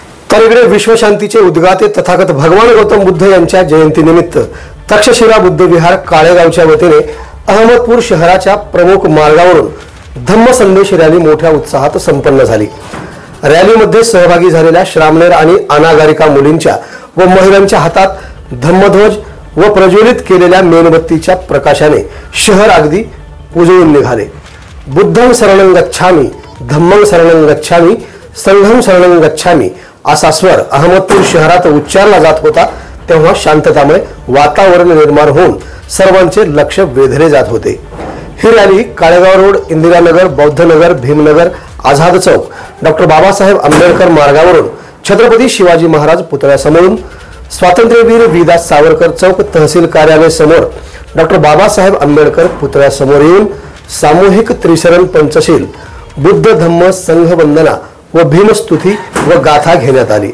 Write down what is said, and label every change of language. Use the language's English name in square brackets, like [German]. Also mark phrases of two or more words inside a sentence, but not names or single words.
[Marathi] तर इकडे विश्वशांतीचे उद्गाते तथागत भगवान गौतम बुद्ध यांच्या जयंतीनिमित्त तक्षशिला बुद्ध विहार काळेगावच्या वतीने अहमदपूर शहराच्या प्रमुख मार्गावरून धम्म संदेश रॅली मोठ्या उत्साहात संपन्न झाली। रॅलीमध्ये सहभागी झालेल्या श्रामणेर आणि अनागारिका मुलींच्या व महिलांच्या हातात धम्मध्वज व प्रज्वलित केलेल्या मेणबत्तीच्या प्रकाशाने शहर अगदी उजळून निघाले। [Pali] बुद्धं शरणं गच्छामि, धम्मं शरणं गच्छामि, संघं शरणं गच्छामि [Marathi] असा स्वर अहमदपूर शहरात उच्चारला जात होता। तेव्हा शांततामय वातावरण निर्माण होऊन सर्वांचे लक्ष वेधले जात होते। ही रॅली काळेगाव रोड, इंदिरानगर, बौद्धनगर, भीमनगर, आझाद चौक, डॉक्टर बाबासाहेब आंबेडकर मार्गावरून छत्रपती शिवाजी महाराज पुतळ्यासमोरून स्वातंत्र्यवीर विदास सावरकर चौक, तहसील कार्यालय समोर डॉक्टर बाबासाहेब आंबेडकर पुतळ्यासमोर येऊन सामूहिक त्रिशरण पंचशील, बुद्ध धम्म संघ वंदना व भीमस्तुती व गाथा घेण्यात आली।